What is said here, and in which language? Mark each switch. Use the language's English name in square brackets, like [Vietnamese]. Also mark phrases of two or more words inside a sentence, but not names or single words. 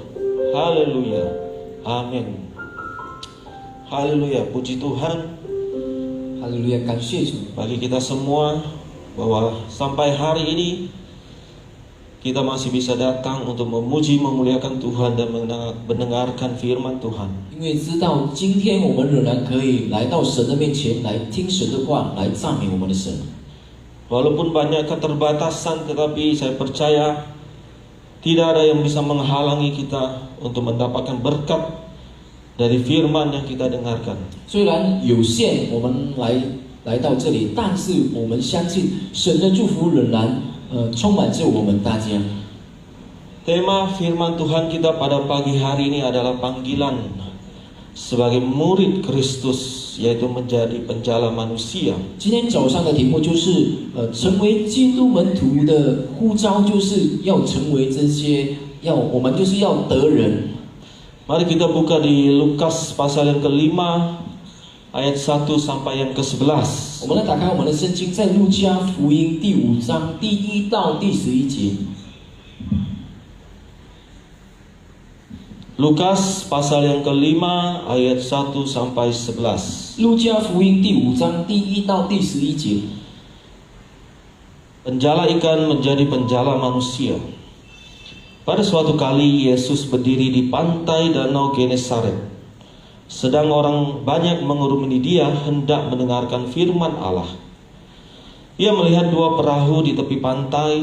[Indonesian] Haleluya, amin. Haleluya, puji Tuhan. Haleluya, [Chinese] 感谢主。 [Indonesian] Bagi kita semua bahwa sampai hari ini kita masih bisa datang untuk memuji memuliakan Tuhan dan mendengarkan firman Tuhan. [Chinese] 因为知道今天我们仍然可以来到神的面前，来听神的话，来赞美我们的神。 [Indonesian] Walaupun banyak keterbatasan, tetapi saya percaya tidak ada yang bisa menghalangi kita untuk mendapatkan berkat dari firman yang kita dengarkan. [Chinese] 虽然有限，我们来到这里，但是我们相信神的祝福仍然充满着我们大家。 [Indonesian] Tema firman Tuhan kita pada pagi hari ini adalah panggilan sebagai murid Kristus, yaitu menjadi penjala manusia. [Chinese] 今天早上的题目就是成为基督门徒的呼召，就是要成为这些我们就是要得人。 [Indonesian] Mari kita buka di Lukas pasal yang kelima ayat 1 sampai yang ke-11. [Chinese] 我们来打开我们的圣经，在路加福音第5章第1到第11节。 [Indonesian] Lukas pasal yang kelima ayat 1 sampai 11. [Chinese] 路加福音第5章第1到第11节。 [Indonesian] Penjala ikan menjadi penjala manusia. Pada suatu kali Yesus berdiri di pantai danau Genesaret. Sedang orang banyak mengerumuni dia hendak mendengarkan firman Allah. Ia melihat dua perahu di tepi pantai.